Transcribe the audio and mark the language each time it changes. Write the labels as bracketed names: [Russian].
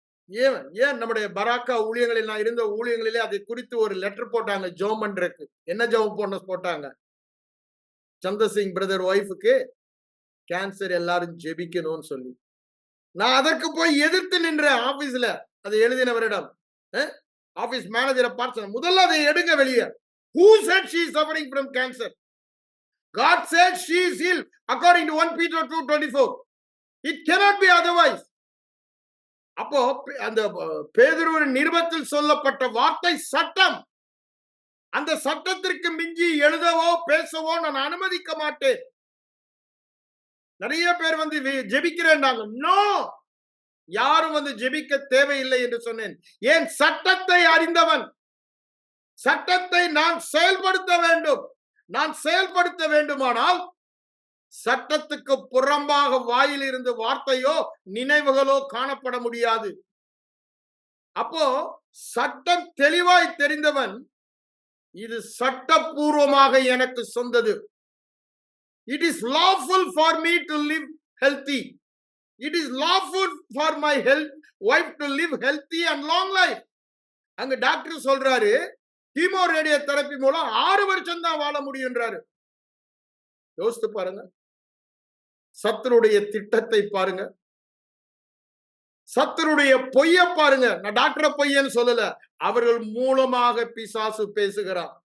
[Tamil] ஏன் ஏன் நம்முடைய பராக்கா ஊழியங்களில் நான் இருந்த ஊழியங்களிலே அதை குறித்து ஒரு லெட்டர் போட்டாங்க ஜெபம் பண்றதுக்கு. என்ன ஜெபம் போட்டாங்க? சந்திரசிங் பிரதர் ஒய்ஃபுக்கு கேன்சர் எல்லாரும் ஜெபிக்கணும்னு சொல்லி. நான் அதற்கு போய் எதிர்த்து நின்ற ஆபீஸ்ல அதை எழுதினவரிடம் ஆபீஸ் மேனேஜரை பார்த்து முதல்ல அதை எடுங்க வெளியே. [English] Who said she is suffering from cancer? God said she is healed according to 1 Peter 2:24. It cannot be otherwise. [Tamil] அப்போ அந்த பேதுருவின் நிருபத்தில் சொல்லப்பட்ட வார்த்தை சட்டம். அந்த சட்டத்திற்கு மிஞ்சி எழுதவோ பேசவோ நான் அனுமதிக்க மாட்டேன். நிறைய பேர் வந்து ஜெபிக்கிறேன்னாங்க. நோ, யாரும் வந்து ஜெபிக்க தேவையில்லை என்று சொன்னேன். ஏன்? சட்டத்தை அறிந்தவன். சட்டத்தை நான் செயல்படுத்த வேண்டும். நான் செயல்படுத்த வேண்டுமானால் சட்டத்துக்கு புறம்பாக வாயில் இருந்து வார்த்தையோ நினைவுகளோ காணப்பட முடியாது. அப்போ சட்டம் தெளிவாய் தெரிந்தவன், இது சட்டபூர்வமாக எனக்கு சொந்தது. [English] It is lawful for me to live healthy. It is lawful for my wife to live healthy and long life. [Tamil] அங்க டாக்டர் சொல்றாரு, கீமோ ரேடியோ தெரப்பி மூலம் 6 வருஷம் தான் வாழ முடியும்ன்றாரு. யோசித்து பாருங்க. சத்துருடைய திட்டத்தை பாருங்க. சத்துருடைய பொய்ய பாருங்க. நான் டாக்டரை பொய்யன்னு சொல்லல. அவர்கள் மூலமாக பிசாசு பேசுகிறான்.